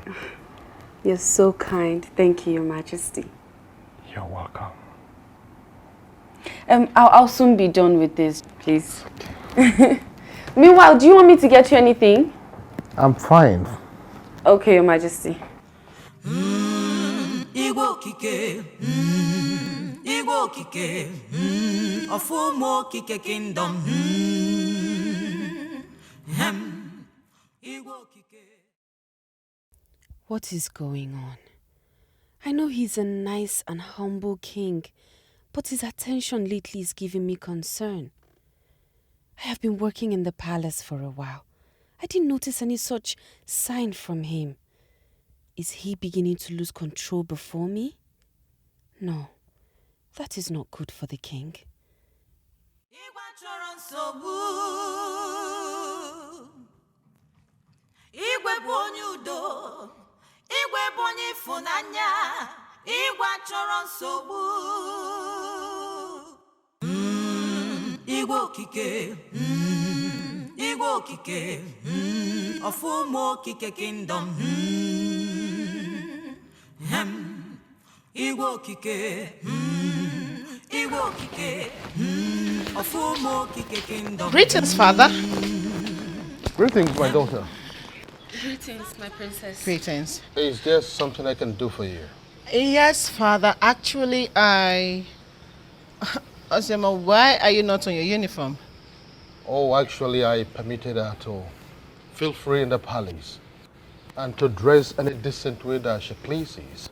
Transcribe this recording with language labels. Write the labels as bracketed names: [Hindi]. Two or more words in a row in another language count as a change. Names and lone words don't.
[English] You're so kind. Thank you, Your Majesty. You're welcome. I'll soon be done with this, please. Meanwhile, do you want me to get you anything? I'm fine. Okay, Your Majesty. [Igbo] Igbo kike, Igbo kike, Ofumo kike kingdom. [English] What is going on? I know he's a nice and humble king, but his attention lately is giving me concern. I have been working in the palace for a while. I didn't notice any such sign from him. Is he beginning to lose control before me? No, that is not good for the king. [Igbo] Igwe bụ onye udo, Igwe bụ onye ịfụnanya, Igwe achọrọ nsogbu. Igwe okike, Igwe okike, Ofumo okike kingdom. Igwe okike, Igwe okike, Ofumo okike kingdom. [English] Greetings, father. Greetings, my daughter. Greetings, my princess. Greetings. Is there something I can do for you? Yes, Father. Actually, Ozema, why are you not on your uniform? Oh, actually, I permitted her to feel free in the palace and to dress in a decent way that she pleases.